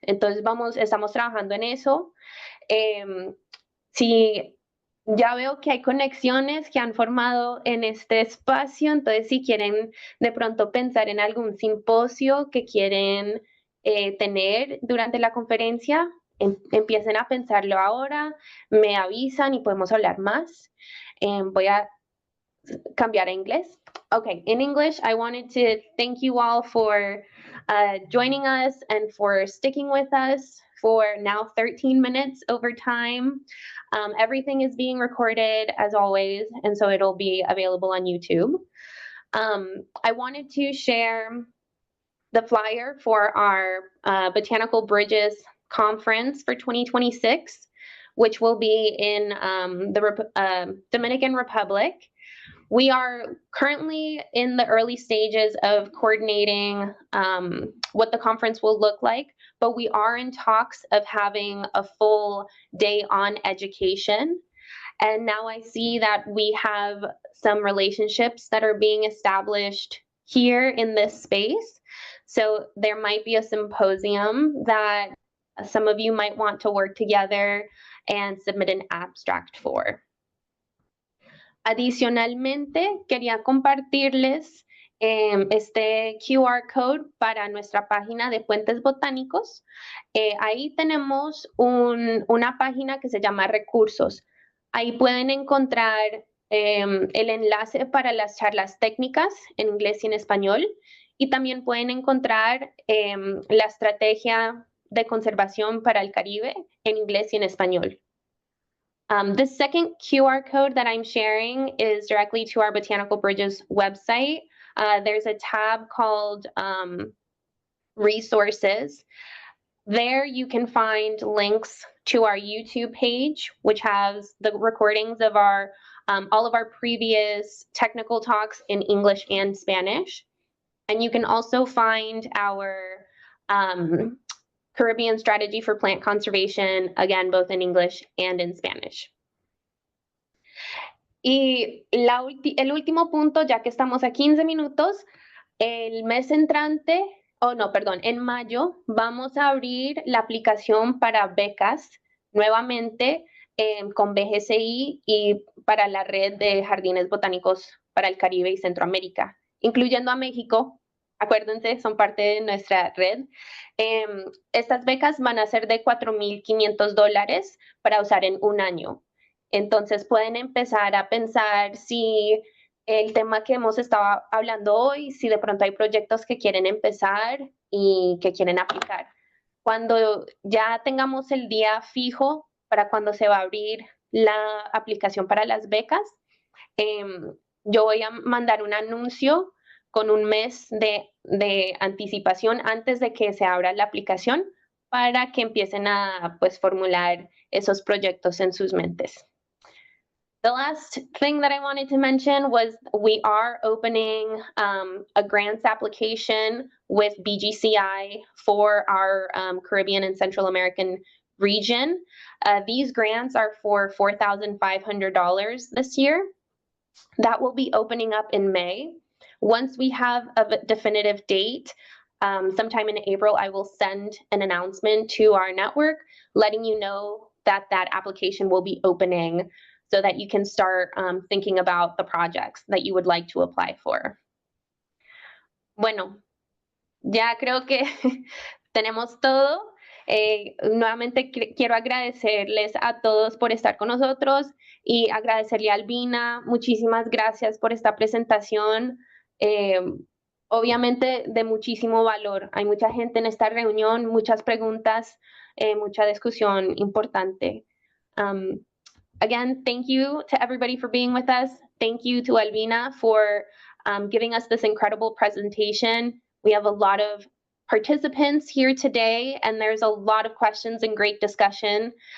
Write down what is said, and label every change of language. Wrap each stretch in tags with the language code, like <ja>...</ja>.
<es>Entonces estamos trabajando en eso. Si ya veo que hay conexiones que han formado en este espacio, entonces si quieren de pronto pensar en algún simposio que quieren tener durante la conferencia, empiecen a pensarlo ahora, me avisan y podemos hablar más. Voy a cambiar a inglés.</es> <en>Okay, in English, I wanted to thank you all for joining us and for sticking with us for now 13 minutes over time. Everything is being recorded as always, and so it'll be available on YouTube. I wanted to share the flyer for our Botanical Bridges Conference for 2026, which will be in the Dominican Republic. We are currently in the early stages of coordinating what the conference will look like, but we are in talks of having a full day on education. And now I see that we have some relationships that are being established here in this space. So there might be a symposium that some of you might want to work together and submit an abstract for.</en> <es>Adicionalmente, quería compartirles este QR code para nuestra página de Puentes Botánicos. Ahí tenemos una página que se llama Recursos. Ahí pueden encontrar el enlace para las charlas técnicas en inglés y en español. Y también pueden encontrar la estrategia de conservación para el Caribe en inglés y en español.</es> <en>The second QR code that I'm sharing is directly to our Botanical Bridges website. There's a tab called Resources. There you can find links to our YouTube page, which has the recordings of all of our previous technical talks in English and Spanish. And you can also find our Caribbean Strategy for Plant Conservation, again, both in English and in Spanish.</en> <es>Y el último punto, ya que estamos a 15 minutos, el mes entrante, en mayo, vamos a abrir la aplicación para becas nuevamente con BGCI y para la red de jardines botánicos para el Caribe y Centroamérica, incluyendo a México. Acuérdense, son parte de nuestra red. Estas becas van a ser de $4,500 para usar en un año. Entonces pueden empezar a pensar si el tema que hemos estado hablando hoy, si de pronto hay proyectos que quieren empezar y que quieren aplicar. Cuando ya tengamos el día fijo para cuando se va a abrir la aplicación para las becas, yo voy a mandar un anuncio con un mes de anticipación antes de que se abra la aplicación para que empiecen a formular esos proyectos en sus mentes.</es> <en>The last thing that I wanted to mention was we are opening a grants application with BGCI for our Caribbean and Central American region. These grants are for $4,500 this year. That will be opening up in May. Once we have a definitive date, sometime in April, I will send an announcement to our network letting you know that that application will be opening so that you can start thinking about the projects that you would like to apply for.</en> <es>Bueno, ya creo que tenemos todo. Nuevamente quiero agradecerles a todos por estar con nosotros y agradecerle a Albina. Muchísimas gracias por esta presentación. obviamente de muchísimo valor. Hay mucha gente en esta reunión, muchas preguntas, mucha discusión importante.</es> <en>Again, thank you to everybody for being with us. Thank you to Albina for giving us this incredible presentation. We have a lot of participants here today, and there's a lot of questions and great discussion.</en>